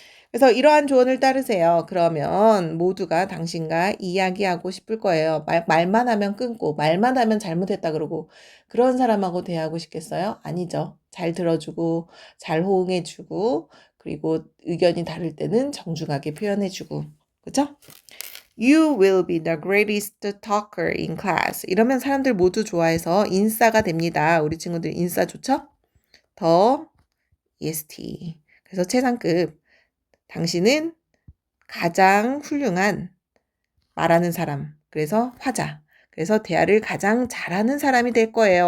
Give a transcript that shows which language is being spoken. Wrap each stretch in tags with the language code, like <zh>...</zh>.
<ko>그래서 이러한 조언을 따르세요. 그러면 모두가 당신과 이야기하고 싶을 거예요. 말만 하면 끊고 말만 하면 잘못했다 그러고 그런 사람하고 대화하고 싶겠어요? 아니죠. 잘 들어주고 잘 호응해주고 그리고 의견이 다를 때는 정중하게 표현해주고 그렇죠?</ko> <en>You will be the greatest talker in class.</en> <ko>이러면 사람들 모두 좋아해서 인싸가 됩니다. 우리 친구들 인싸 좋죠? 더 EST. 그래서 최상급. 당신은 가장 훌륭한 말하는 사람. 그래서 화자. 그래서 대화를 가장 잘하는 사람이 될 거예요.</ko>